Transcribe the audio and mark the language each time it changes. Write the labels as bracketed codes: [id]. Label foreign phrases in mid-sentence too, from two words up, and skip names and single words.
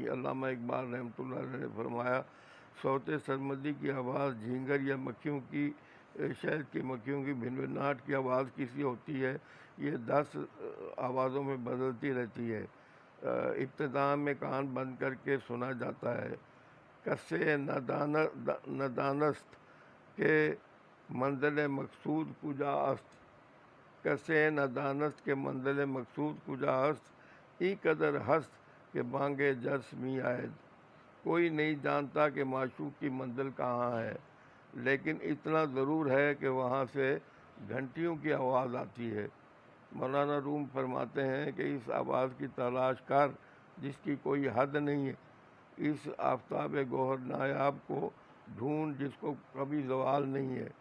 [ur] علامہ اقبال رحمۃ اللہ علیہ نے فرمایا، صوت سرمدی کی آواز جھینگر یا مکھیوں کی، شہد کی مکھیوں کی بھنبھناہٹ کی آواز کیسی ہوتی ہے؟ یہ 10 آوازوں میں بدلتی رہتی ہے۔ ابتدا میں کان بند کر کے سنا جاتا ہے۔ [fa] کسے ندانست کے منزل مقصود کجا است، کسے ندانست کے منزل مقصود کجا است، ای قدر ہست کہ بانگے جرس می آید۔ [ur] کوئی نہیں جانتا کہ معشوق کی منزل کہاں ہے، لیکن اتنا ضرور ہے کہ وہاں سے گھنٹیوں کی آواز آتی ہے۔ مولانا روم فرماتے ہیں کہ اس آواز کی تلاش کر جس کی کوئی حد نہیں ہے، اس آفتاب گوہر نایاب کو ڈھونڈ جس کو کبھی زوال نہیں ہے۔